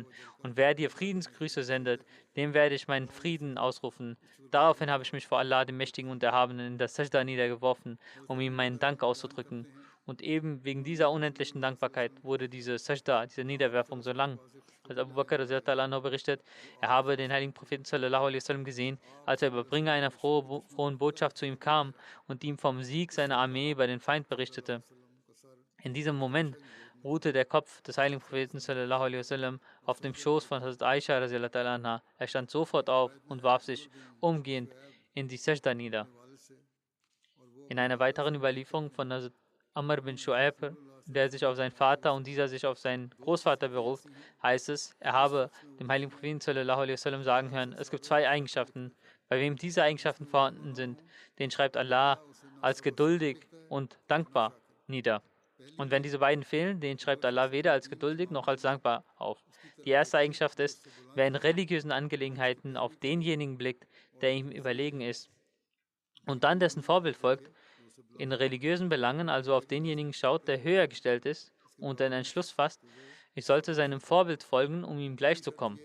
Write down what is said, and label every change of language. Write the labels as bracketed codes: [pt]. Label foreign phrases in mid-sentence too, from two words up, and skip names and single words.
[de] Und wer dir Friedensgrüße sendet, dem werde ich meinen Frieden ausrufen. Daraufhin habe ich mich vor Allah, dem Mächtigen und Erhabenen, in das Sajda niedergeworfen, um ihm meinen Dank auszudrücken. Und eben wegen dieser unendlichen Dankbarkeit wurde diese Sajda, diese Niederwerfung so lang. Als Abu Bakr berichtet, er habe den heiligen Propheten [ar] صلى الله عليه وسلم [de] gesehen, als der Überbringer einer frohen Botschaft zu ihm kam und ihm vom Sieg seiner Armee über den Feind berichtete. In diesem Moment ruhte der Kopf des heiligen Propheten [ar] صلى الله عليه وسلم [de] auf dem Schoß von Hazrat Aisha [ar] رضي الله عنها. [de] Er stand sofort auf und warf sich umgehend in die Sajda nieder. In einer weiteren Überlieferung von Hazrat Amr bin Shu'aib, der sich auf seinen Vater und dieser sich auf seinen Großvater beruft, heißt es, er habe dem heiligen Propheten [ar] صلى الله عليه وسلم [de] sagen hören: Es gibt zwei Eigenschaften. Bei wem diese Eigenschaften vorhanden sind, den schreibt Allah als geduldig und dankbar nieder. Und wenn diese beiden fehlen, den schreibt Allah weder als geduldig noch als dankbar auf. Die erste Eigenschaft ist, wer in religiösen Angelegenheiten auf denjenigen blickt, der ihm überlegen ist, und dann dessen Vorbild folgt, in religiösen Belangen also auf denjenigen schaut, der höher gestellt ist, und den Entschluss fasst, ich sollte seinem Vorbild folgen, um ihm gleichzukommen.